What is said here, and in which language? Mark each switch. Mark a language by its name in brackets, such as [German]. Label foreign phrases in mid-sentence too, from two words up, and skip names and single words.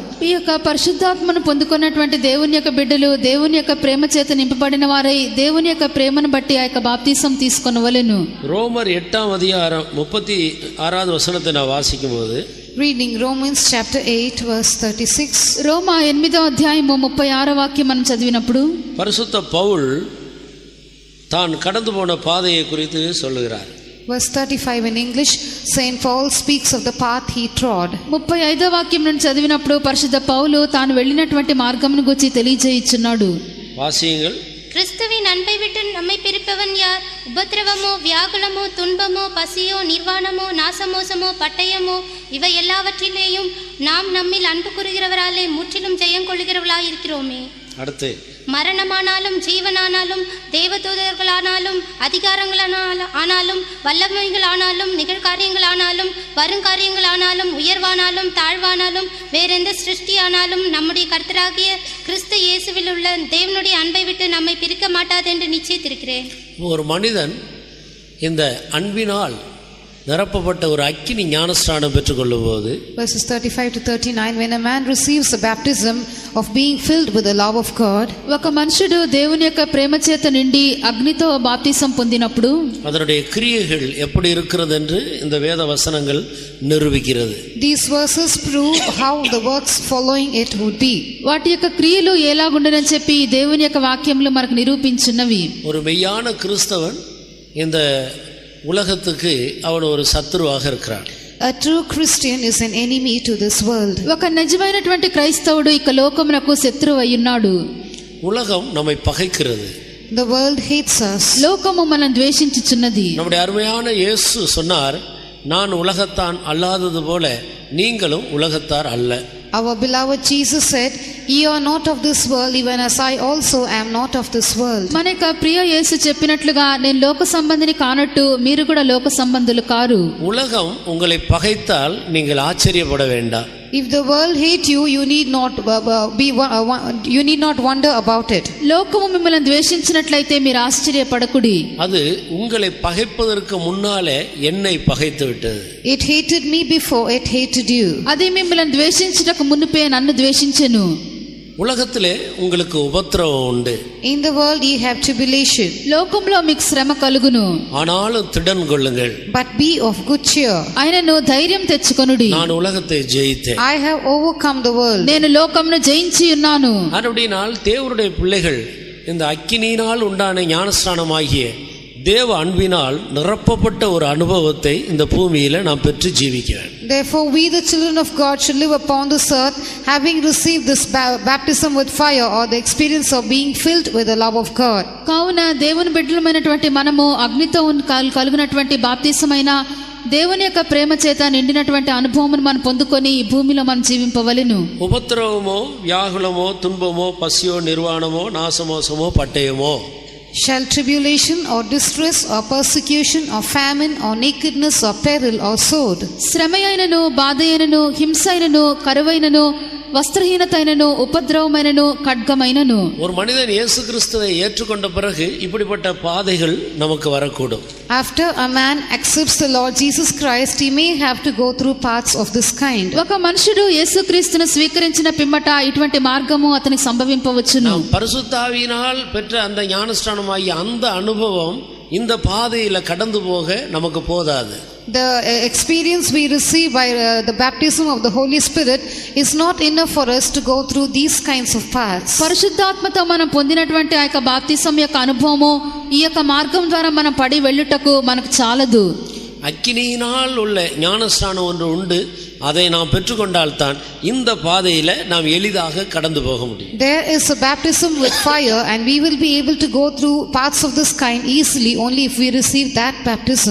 [Telugu] ఈ యొక్క పరిశుద్ధాత్మను పొందుకున్నటువంటి దేవుని యొక్క బిడ్డలు దేవుని యొక్క ప్రేమ చేత నింపబడిన వారై దేవుని యొక్క ప్రేమను బట్టి ఆ యొక్క బాప్తిసం తీసుకొనవలెను. [Tamil] ரோமர் 8ஆம் அதிகாரம் 36வது வசனத்தை நான் வாசிக்கும்போது, [English] Reading Romans chapter 8 verse 36. [Telugu] రోమా 8వ అధ్యాయము 36వ వాక్యం మనం చదివినప్పుడు [Tamil] பரிசுத்த பவுல் தான் கடந்து போன பாதையை குறித்து சொல்லுகிறார். [English] Verse 35 in English, Saint Paul speaks of the path he trod. [Telugu] 35వ వాక్యం నుండి చదివినప్పుడు పరిశుద్ధ పౌలు తాను వెళ్ళినటువంటి మార్గమును గురించి తెలియజేయుచున్నాడు. [Tamil] வாசியுங்கள். கிறிஸ்துவின் அன்பை விட்டு நம்மை பிரிப்பவன் யார்? உபத்திரவமோ, வியாகுலமோ, துன்பமோ, பசியோ, நிர்வாணமோ, நாசமோசமோ, பட்டயமோ, இவை எல்லாவற்றிலேயும் நாம் நம்மில் அன்பு கூறுகிறவராலே முற்றிலும் ஜெயம் கொள்ளுகிறவர்களாய் இருக்கிறோமே. அடுத்து, மரணமானாலும் ஜீவனானாலும் தேவதூதர்களானாலும் அதிகாரங்களானாலும் வல்லமைகளானாலும் நிகழ்காரியங்களானாலும் வருங்காரியங்களானாலும் உயர்வானாலும் தாழ்வானாலும் வேறெந்த சிருஷ்டியானாலும் நம்முடைய கர்த்தராகிய கிறிஸ்து இயேசுவில் உள்ள தேவனுடைய அன்பை விட்டு நம்மை பிரிக்க மாட்டாது என்று நிச்சயித்திருக்கிறேன். ஒரு மனிதன் இந்த அன்பினால் நிரப்பப்பட்ட ஒரு அக்கினி ஞானஸ்நானம் பெற்றுக்கொள்ளும் போது, [English] Verses 35 to 39, when a man receives the baptism of being filled with the love of God, [Telugu] ఒక మనుషుడు దేవుని యొక్క ప్రేమ చేత నిండి అగ్నితో బాప్తిసం పొందినప్పుడు [Tamil] அதனுடைய கிரியைகள் எப்படி இருக்கிறது என்று இந்த வேத வசனங்கள் நிரூபிக்கிறது. [English] these verses prove how the works following it would be. [Telugu] వాటి యొక్క క్రియలు ఎలాగుండనని చెప్పి దేవుని యొక్క వాక్యములు మనకు నిరూపించున్నవి. [Tamil] ஒரு மெய்யான கிறிஸ்தவன் இந்த உலகத்துக்கு அவன் ஒரு சத்துருவாக இருக்கிறான். [English] A true Christian is an enemy to this world. [Telugu] ఒక నిజమైనటువంటి క్రైస్తవుడు ఇక లోకమునకు శత్రువు అయ్యున్నాడు. [Tamil] உலகம் நம்மை பகைக்கிறது. [English] The world hates us. [Telugu] లోకము మనం ద్వేషించుచున్నది. [Tamil] நம்முடைய அருமையான இயேசு சொன்னார், நான் உலகத்தான் அல்லாதது போல நீங்களும் உலகத்தார் அல்ல. [English] Our beloved Jesus said, ye are not of this world, even as I also am not of this world. [Telugu] మన యొక్క ప్రియ యేసు చెప్పినట్లుగా నేను లోక సంబంధిని కానట్టు మీరు కూడా లోక సంబంధులు కారు. [Tamil] உலகம் உங்களை பகைத்தால் நீங்கள் ஆச்சரியப்பட வேண்டாம். [English] If the world hate you, you need not wonder about it. [Telugu] లోకము మిమ్మల్ని ద్వేషించినట్లయితే మీరు ఆశ్చర్యపడకుడి. [Tamil] அது உங்களை பகைப்பதற்கு முன்னாலே என்னை பகைத்து விட்டது. [English] It hated me before it hated you. [Telugu] అది మిమ్మల్ని ద్వేషించుటకు మునుపే నన్ను ద్వేషించెను. [Tamil] உலகத்திலே உங்களுக்கு உபத்திரவம் உண்டு. [English] In the world ye have tribulation. [Telugu] లోకంలో మీకు శ్రమ కలుగును. [Tamil] ஆனாலும் திடன் கொள்ளுங்கள். [English] But be of good cheer. [Telugu] ఆయనను ధైర్యం తెచ్చుకొనుడి. [Tamil] நான் உலகத்தை ஜெயித்தேன். [English] I have overcome the world. [Telugu] నేను లోకమును జయించి ఉన్నాను. [Tamil] அப்படினால் தேவனுடைய பிள்ளைகள் இந்த அக்கினியினால் உண்டான ஞானஸ்நானமாகிய தேவ அன்பினால் நிரப்பப்பட்ட ஒரு அனுபவத்தை இந்த பூமியில நாம் பெற்று ஜீவிக்க வேண்டும். [English] Therefore we the children of God should live upon this earth having received this baptism with fire, or the experience of being filled with the love of God. [Telugu] కావున దేవుని బిడ్డలమైనటువంటి మనము అగ్నితో కలుగునటువంటి బాప్తిసమైన దేవుని యొక్క ప్రేమ చేత నిండినటువంటి అనుభవమును మనం పొందుకొని ఈ భూమిలో మనం జీవింపవలెను. [Tamil] உபத்திரவமோ, வியாகுலமோ, துன்பமோ, பசியோ, நிர்வாணமோ, நாசமோசமோ, பட்டயமோ, [English] shall tribulation or distress or persecution or famine or nakedness or peril or sword. [Telugu] శ్రమయైనను బాధయైనను హింసైనను కరువైనను వస్త్రహీనతైనను ఉపద్రవమైనను ఖడ్గమైనను. [Tamil] ஒரு மனிதன் இயேசு கிறிஸ்துவை ஏற்றுக்கொண்ட பிறகு இப்படிப்பட்ட பாதைகள் நமக்கு வரக்கூடும். [English] After a man accepts the Lord Jesus Christ, he may have to go through paths of this kind. [Telugu] ఒక మనుషుడు యేసుక్రీస్తును స్వీకరించిన పిమ్మట ఇటువంటి మార్గము అతనికి సంభవింపవచ్చును. [Tamil] பரிசுத்த ஆவியினால் பெற்ற அந்த ஞானஸ்நானமாகிய அந்த அனுபவம் இந்த பாதையில கடந்து போக நமக்கு போதாது. [English] The experience we receive by the baptism of the Holy Spirit is not enough for us to go through these kinds of paths. [Telugu] పరిశుద్ధాత్మతో మనం పొందినటువంటి ఆ యొక్క బాప్తిసం యొక్క అనుభవము ఈ యొక్క మార్గం ద్వారా మనం పడి వెళ్ళుటకు మనకు చాలదు. [Tamil] அக்கினியினால் உள்ள ஞானஸ்நானம் ஒன்று உண்டு, அதை நாம் பெற்றுக்கொண்டால்தான் இந்த பாதையில நாம் எளிதாக கடந்து போக முடியும். [English] There is a baptism with fire, and we will be able to go through paths of this kind easily only if we receive that baptism.